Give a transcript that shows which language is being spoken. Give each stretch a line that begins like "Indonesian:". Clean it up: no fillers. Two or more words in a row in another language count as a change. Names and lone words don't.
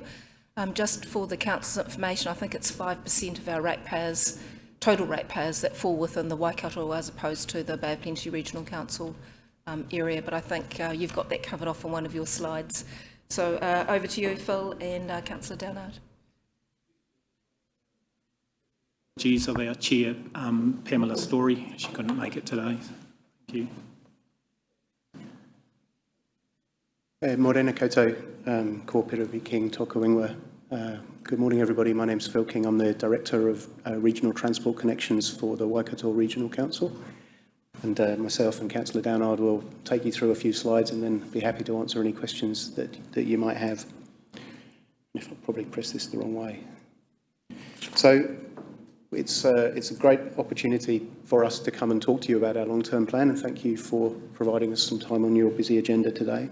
English: Just for the council's information, I think it's 5% of our ratepayers, total ratepayers, that fall within the Waikato as opposed to the Bay of Plenty Regional Council area, but I think you've got that covered off on one of your slides. So over to you, Phil, and Councillor Downard. Apologies of our chair, Pamela Story. She couldn't make it today. Thank you.
Māori: Morena koutou, ko Perewi King, tōku ingoa.
English: Good morning, everybody. My name's Phil King. I'm the Director of Regional Transport Connections for the Waikato Regional Council. And myself and Councillor Downard will take you through a few slides and then be happy to answer any questions that you might have. If I'll probably press this the wrong way. So it's a great opportunity for us to come and talk to you about our long-term plan, and thank you for providing us some time on your busy agenda today.